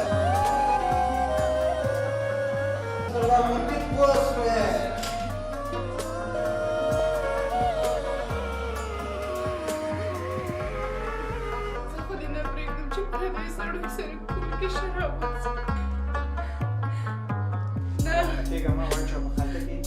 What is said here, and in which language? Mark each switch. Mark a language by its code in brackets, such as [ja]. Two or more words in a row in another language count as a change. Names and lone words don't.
[ps] سلامتي پوه شوې. زه خو دې نه پرېږدم چې پردی سړی سره کور کې شراب وڅښي. نه [ur] ٹھیک ہے میں ورک شاپ میں خاطر کی